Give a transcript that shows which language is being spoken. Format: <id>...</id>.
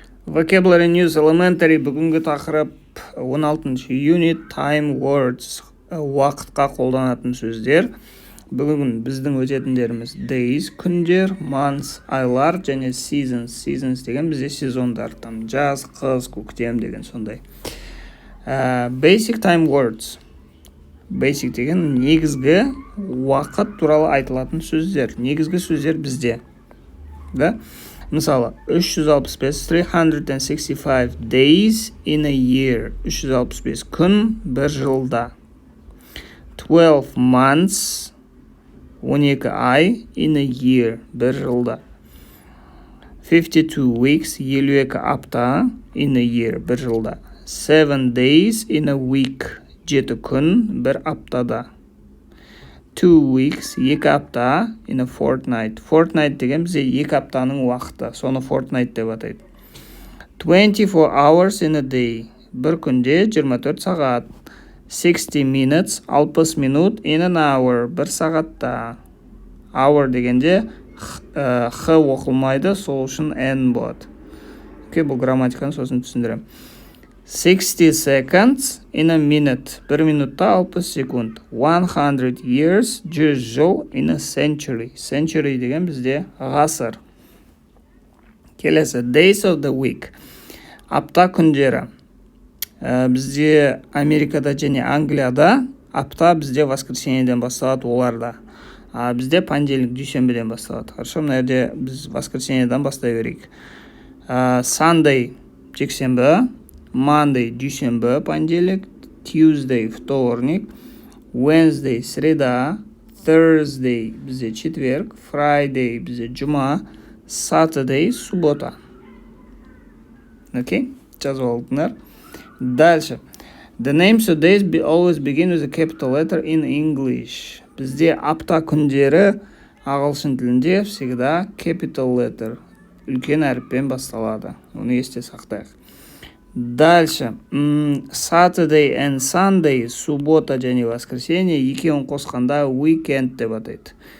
<en>Vocabulary News Elementary</en> <kk>бүгінгі тақырып</kk> <en>16 Unit Time Words</en> <kk>уақытқа қолданатын сөздер. Бүгін біздің өтетіндеріміз days, күндер, months, айлар және seasons. Seasons деген бізде сезондар, там жаз, қыс, көктем деген сондай.</kk> <en>Basic time words.</en> <kk>Basic деген негізгі уақыт туралы айтылатын сөздер. Негізгі сөздер бізде. Да?</kk> <en>Мысалы, 365 days in a year.</en> <kk>365 күн бір жылда.</kk> <en>12 months, 12 ай in a year,</en> <kk>бір жылда.</kk> <en>52 weeks, 52 апта in a year,</en> <kk>бір жылда.</kk> <en>7 days in a week, 7</en> <kk>күн бір аптада.</kk> <en>2 weeks, 2 апта in a fortnight.</en> <kk>Fortnight деген бізде 2 аптаның уақыты. Соны fortnight деп атайды.</kk> <en>24 hours in a day.</en> <kk>Бір күнде 24 сағат.</kk> <en>60 minutes, 60 минут in an hour.</en> <kk>Бір сағатта. Hour дегенде х оқылмайды, сол үшін n болады. Бұл грамматиканы сосын түсіндірем.</kk> <en>60 seconds in a minute.</en> <kk>Бір минутта 60 секунд.</kk> <en>100 years, 100 жыл in a century.</en> <kk>Century деген бізде ғасыр.</kk> <en>Келесі, days of the week.</en> <kk>Апта күндері. Бізде Америкада және Англияда апта бізде воскресеньеден басталады оларда. Бізде понедельник, дүйсенбіден басталады. Хорошо, мына жерде біз воскресеньеден бастай берейік. Sunday, жексенбі. Monday, дүйсенбі, понедельник.</kk> <ru>Tuesday, вторник. Wednesday, среда.</ru> <kk>Thursday, бізде четверг. Friday, бізде жұма.</kk> <ru>Saturday, суббота.</ru> <kk>Окей? Жазып алдыңдар. Дальше.</kk> <en>The names of days always begin with a capital letter in English.</en> <kk>Бізде апта күндері ағылшын тілінде всегда</kk> <en>capital letter,</en> <kk>үлкен әріппен басталады. Оны есте сақтайық. Дальше. Saturday and Sunday, суббота және воскресенье, екеуін қосқанда weekend деп атайды.</kk>